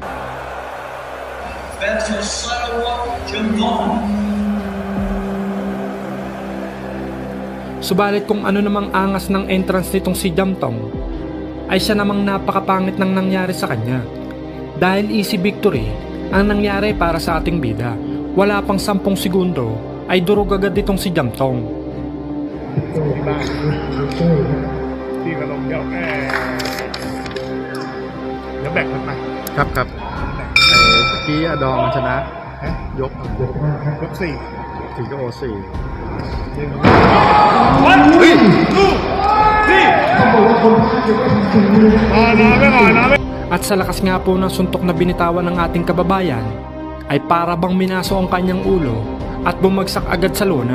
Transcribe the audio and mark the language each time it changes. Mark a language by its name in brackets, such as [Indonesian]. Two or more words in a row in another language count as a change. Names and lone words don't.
[Filipino] Subalit kung ano namang angas ng entrance nitong si Jamtong, ay siya namang napakapangit ng nangyari sa kanya. Dahil [English] easy victory [Filipino] ang nangyari para sa ating bida. Wala pang 10 segundo ay durog agad itong si Jamtong. [Thai] พี่ก็ลงเดี๋ยวแบ่งกันไปครับครับเมื่อกี้อดองมันชนะยก4ก็โอ4 [Filipino] At sa lakas nga po ng suntok na binitawan ng ating kababayan, ay para bang minaso ang kanyang ulo at bumagsak agad sa lona.